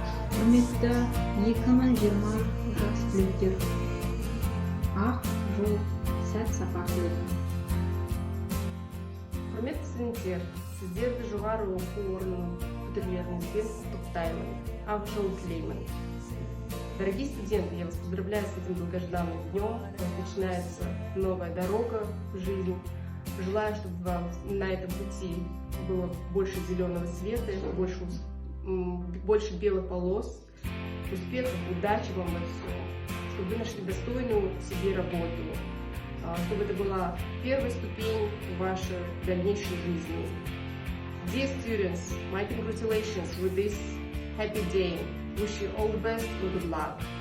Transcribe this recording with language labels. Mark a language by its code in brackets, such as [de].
[kk] Құрметті 2020 жас түлектер, ақ жол, сәт сапар тілеймін. Құрметті студенттер, сіздерді жоғары оқу орнының бітірулеріңізбен құттықтаймын, ақ жол тілеймін. [ru] Дорогие студенты, я вас поздравляю с этим долгожданным днем. Начинается новая дорога в жизнь. Желаю, чтобы вам на этом пути было больше зеленого света, больше белых полос, успехов, удачи вам во всем, чтобы вы нашли достойную себе работу, чтобы это была первая ступень в вашей дальнейшей жизни. [en] Dear students, my congratulations with this happy day. Wish you all the best and good luck.